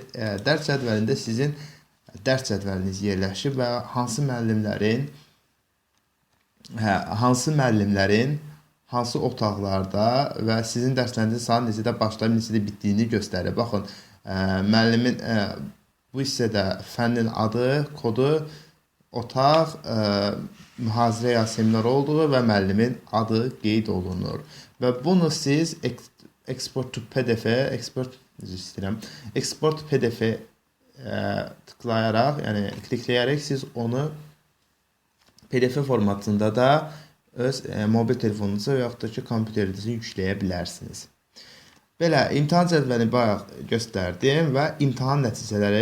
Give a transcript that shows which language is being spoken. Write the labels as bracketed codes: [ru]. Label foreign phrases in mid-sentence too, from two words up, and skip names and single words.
[az] Dərs cədvəlində sizin dərs cədvəliniz yerləşib və hansı müəllimlərin hansı otaqlarda və sizin dərslərinizin saat neçədə başlayıb, neçədə bitdiyini göstərir. Baxın, müəllimin bu hissədə fənnin adı, kodu, otaq, mühazirə ya seminar olduğu və müəllimin adı qeyd olunur. Və bunu siz [en] export to PDF, export PDF [az] tıklayaraq, yəni klikləyərək siz onu PDF formatında da öz mobil telefonunuza və yaxud da ki, kompüterinizə yükləyə bilərsiniz. Belə, imtahan cədvəlini bayaq göstərdim və imtahan nəticələri.